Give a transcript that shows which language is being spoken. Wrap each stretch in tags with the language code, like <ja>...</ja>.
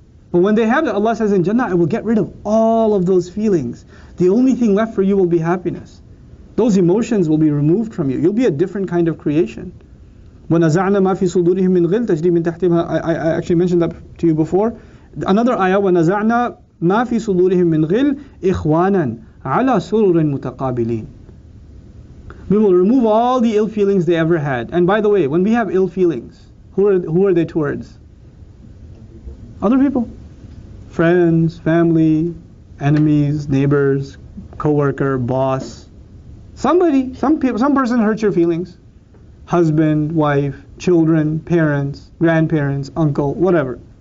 <en>But when they have that, Allah says in Jannah, I will get rid of all of those feelings. The only thing left for you will be happiness. Those emotions will be removed from you. You'll be a different kind of creation.</en> <ar>وَنَزَعْنَا مَا فِي صُدُورِهِم مِّن غِلٍّ تَجْرِي مِن تَحْتِهِمْ.</ar> <en>I actually mentioned that to you before. Another ayah,</en> <ar>وَنَزَعْنَا مَا فِي صُدُورِهِم مِّن غِلٍّ إِخْوَانًا عَلَى سُرُرٍ مُتَقَابِلِينَ.</ar> <en>We will remove all the ill feelings they ever had. And by the way, when we have ill feelings, who are they towards? Other people. Friends, family, enemies, neighbors, co-worker, boss. Somebody, some person hurts your feelings. Husband, wife, children, parents, grandparents, uncle, whatever.</en>